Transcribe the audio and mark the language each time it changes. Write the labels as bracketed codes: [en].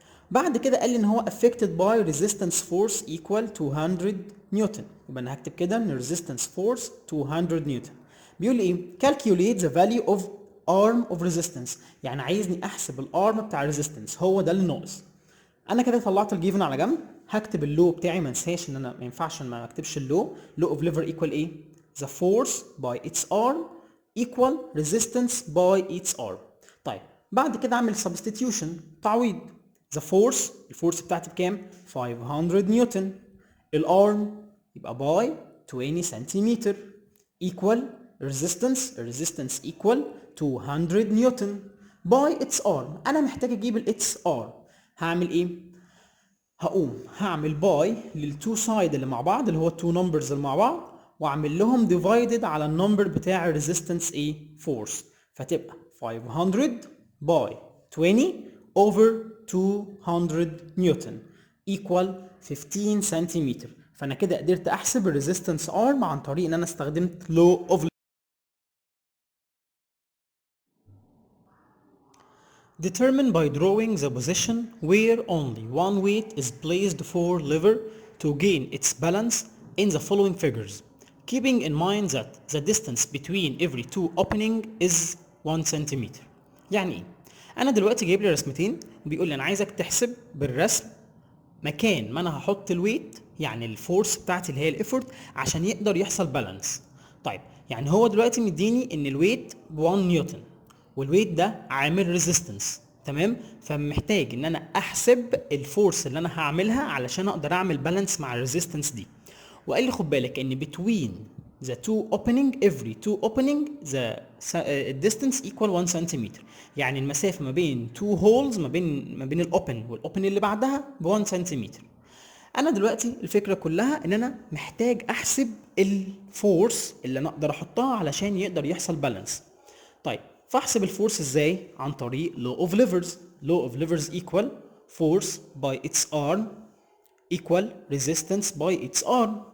[ar] بعد كده قال لي ان هو [en] affected by resistance force equal 200 [ar] نيوتن، يبقى انا هكتب كده ان [en] resistance force 200 [ar] نيوتن. بيقول لي ايه؟ [en] calculate the value of arm of resistance [ar] يعني عايزني احسب الارم بتاع resistance، هو ده اللي ناقص. انا كده طلعت الجيفن على جنب، هكتب اللو بتاعي، ما انساش ان انا ما ينفعش ما اكتبش اللو. [en] لو اوف ليفر ايكوال ايه؟ the force by its arm equal resistance by its arm. [ar] طيب بعد كده اعمل substitution، تعويض. [en] the force، [ar] الفورس بتاعتي بكام؟ 500 نيوتن. [en] الارم [ar] يبقى [en] By 20 centimetre equal resistance equal 200 newton by its arm. [ar] انا محتاج اجيب ال its arm. هعمل ايه؟ هقوم هعمل باي للتو سايد اللي مع بعض، اللي هو التو نمبرز اللي مع بعض، واعمل لهم ديفايدد على النمبر بتاع الريزيستنس ايه؟ فورس. فتبقى [en] 500 by 20 over 200 newton equal 15 centimetre. [ar] فانا كده قدرت احسب الريزيستنس ارم عن طريق ان انا استخدمت لو اوف. [en] Determine by drawing the position where only one weight is placed for lever to gain its balance in the following figures, keeping in mind that the distance between every two opening is 1 centimeter. [ar] يعني ايه؟ انا دلوقتي جايب لي رسمتين، بيقول لي انا عايزك تحسب بالرسم مكان ما انا هحط الويت، يعني الفورس بتاعتي اللي هي الافورت، عشان يقدر يحصل بالانس. طيب يعني هو دلوقتي مديني ان الويت ب 1 نيوتن، والويت ده عامل ريزيستنس، تمام؟ فمحتاج ان انا احسب الفورس اللي انا هعملها علشان اقدر اعمل بالانس مع الريزيستنس دي. وقال لي خد بالك ان [en] between the two opening every two opening the distance equal 1 centimetre. [ar] يعني المسافه ما بين [en] two holes، [ar] ما بين الاوبن والاوبن اللي بعدها ب 1 سنتيمتر. انا دلوقتي الفكره كلها ان انا محتاج احسب الفورس اللي انا اقدر احطها علشان يقدر يحصل بالانس. طيب فاحسب الفورس ازاي؟ عن طريق [en] law of levers. law of levers equal force by its arm equal resistance by its arm.